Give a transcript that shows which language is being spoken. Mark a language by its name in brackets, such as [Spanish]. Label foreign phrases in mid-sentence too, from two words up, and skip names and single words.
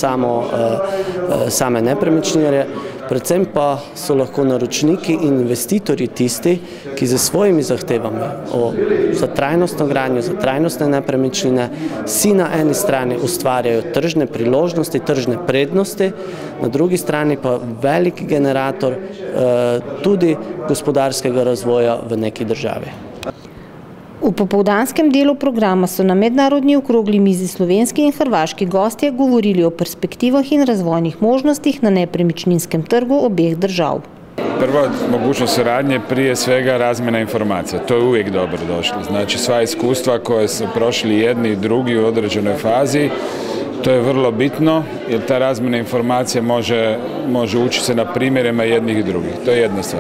[Slovenian] same nepremičninjarje, predvsem pa so lahko naročniki in investitorji tisti, ki z svojimi zahtevami za trajnostno gradnjo, za trajnostne nepremičnine si na eni strani ustvarjajo tržne priložnosti, tržne prednosti, na drugi strani pa velik generator tudi gospodarskega razvoja v neki državi. V popoldanskem delu programa so na mednarodni okrogli mizi slovenski in hrvaški gostje govorili o perspektivah in razvojnih možnostih na nepremičninskem trgu obeh držav. [Croatian] Prva mogućnost suradnje prije svega razmjena informacija. To je uvijek dobro došlo. Znači sva iskustva koje su prošli jedni i drugi u određenoj fazi, to je vrlo bitno jer ta razmjena informacija može učiti se na primjerima jednih i drugih. To je jedna stvar.